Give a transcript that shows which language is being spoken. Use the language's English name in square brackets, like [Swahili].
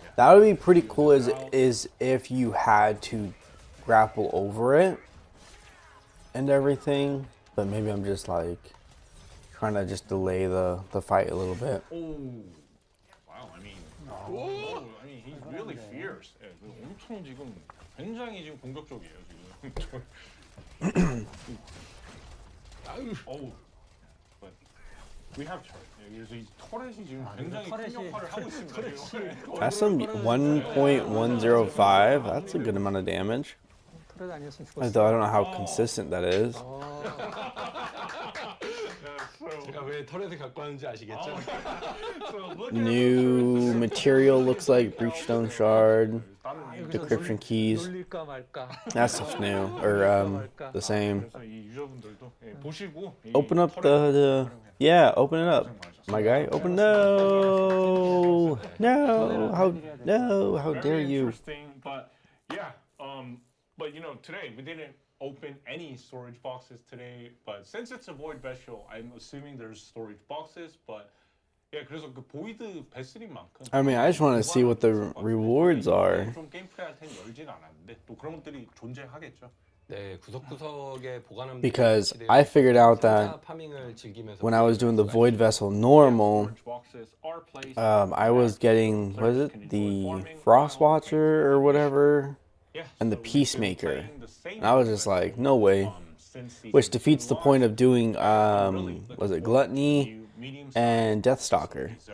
[English] That would be pretty cool is if you had to grapple over it and everything. But maybe I'm just like trying to just delay the fight a little bit. Oh, wow. I mean, he's really fierce. [Korean] 예, 엄청 지금 굉장히 지금 공격적이에요 지금. [English] 어우. We have turret. [Korean] 그래서 이 터렛이 지금 굉장히 큰 역할을 하고 있습니다. [English] That's some 1.105. That's a good amount of damage. [Korean] 털에 다녔으면 [English] Although I don't know how consistent that is. [Korean] 제가 왜 터렛을 갖고 왔는지 아시겠죠? [English] New material looks like breachstone shard, decryption keys. [Korean] 놀릴까 말까. [English] That stuff's new or the same. [Korean] 그래서 이 유저분들도 보시고 [English] Open up the yeah, open it up. My guy, open no, how dare Very you? interesting, but yeah, but you know, today we didn't open any storage boxes today, but since it's a void vessel, I'm assuming there's storage boxes, but yeah, [Korean] 그래서 그 보이드 베슬인 만큼. [English] I mean, I just want to see what the rewards are. [Korean] 좀 게임 플레이할 땐 열진 않았는데 또 그런 것들이 존재하겠죠. 네, 구석구석에 보관함. [English] Because I figured out that when I was doing the void vessel normal, I was getting, what is it, the Frost Watcher or whatever, and the Peacemaker. And I was just like, no way. Which defeats the point of doing, was it Gluttony and Deathstalker?